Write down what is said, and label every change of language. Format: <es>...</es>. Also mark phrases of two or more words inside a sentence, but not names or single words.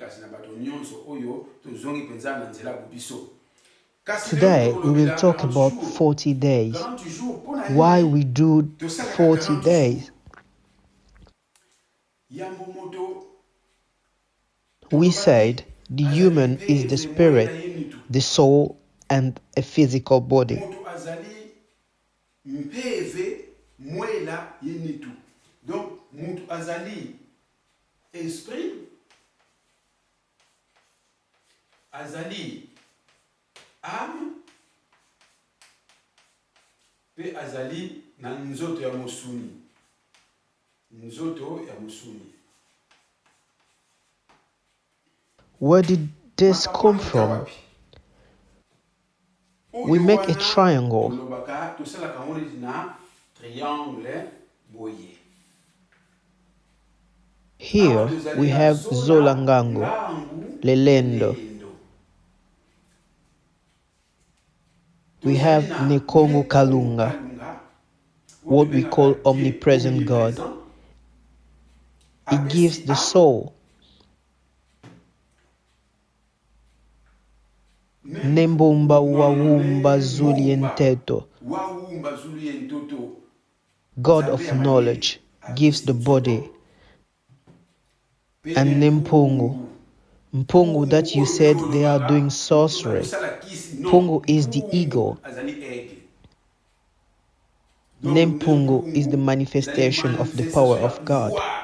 <en>Today, we will talk about 40 days. Why we do 40 days? We said the human is the spirit, the soul, and a physical body.</en> <ln>Donc, mutu azali esprit, azali âme, pe azali na nzoto ya mosuni. Nzoto ya mosuni.</ln> <en>Where did this come from? We make a triangle. Here we have Zolangango, Lelendo, We have Nekongo Kalunga, what we call omnipresent God. It gives the soul.</en> <kg>Nembumba wawumba zulienteto,</kg> <en>God of knowledge, gives the body. And Nempungu, Mpungu that you said they are doing sorcery. Pungu is the ego. Nempungu is the manifestation of the power of God.</en>